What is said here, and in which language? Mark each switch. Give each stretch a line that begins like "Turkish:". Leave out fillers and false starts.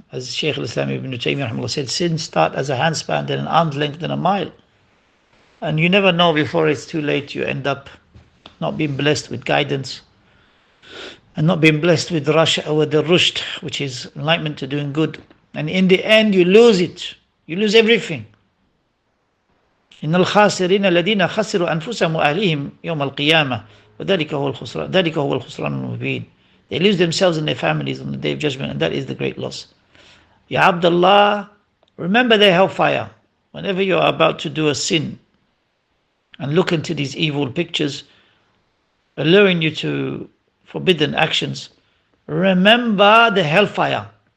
English: As Shaykh al-Islam ibn Taymiyyah said, sins start as a handspan, then an arm's length, then a mile. And you never know, before it's too late, you end up not being blessed with guidance and not being blessed with the rushd, which is enlightenment to doing good. And in the end, you lose it. You lose everything.
Arabic: إن الخاسرين الذين خسروا أنفسهم وأهليهم يوم القيامة وذلك هو الخسران المبين.
English: They lose themselves and their families on the day of judgment, and that is the great loss. Ya Abdullah, remember their hellfire. Whenever you are about to do a sin and look into these evil pictures alluring you to forbidden actions, remember the hellfire.